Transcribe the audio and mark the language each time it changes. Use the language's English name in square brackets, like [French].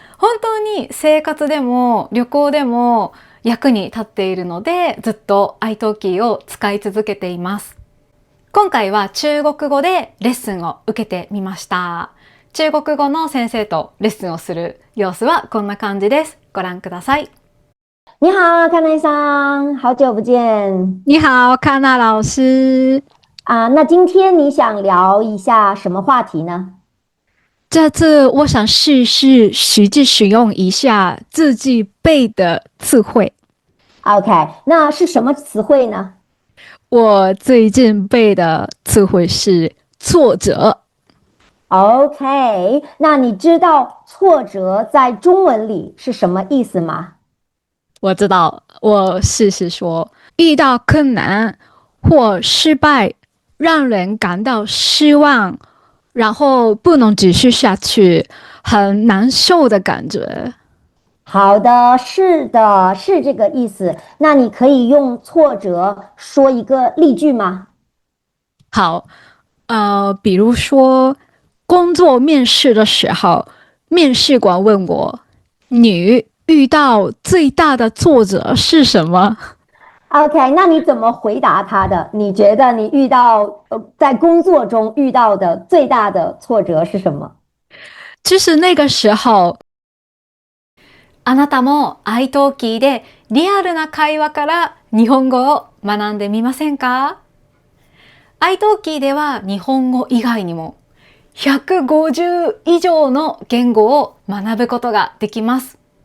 [Japanese] 本当に生活でも旅行でも役に立っているので、ずっと iTalki を使い続けています。今回は中国語でレッスンを受けてみました。中国語の先生とレッスンをする様子はこんな感じです。ご覧ください。 [Chinese] 你好，康奈さん，好久不见。你好，康娜老师。那今天你想聊一下什么话题呢？这次我想试试实际使用一下自己背的词汇。 OK，那是什么词汇呢我最近背的词汇是挫折。？OK，那你知道挫折在中文里是什么意思吗？我知道，我试试说，遇到困难或失败，让人感到失望，然后不能继续下去，很难受的感觉。好的，是的，是这个意思。那你可以用挫折说一个例句吗？好，比如说工作面试的时候，面试官问我：“你遇到最大的挫折是什么？” OK，那你怎么回答他的？你觉得你遇到在工作中遇到的最大的挫折是什么？就是那个时候。 [Japanese] あなたも iTalki でリアルな会話から日本語を学んでみませんか？ iTalki では日本語以外にも150以上の言語を学ぶことができます。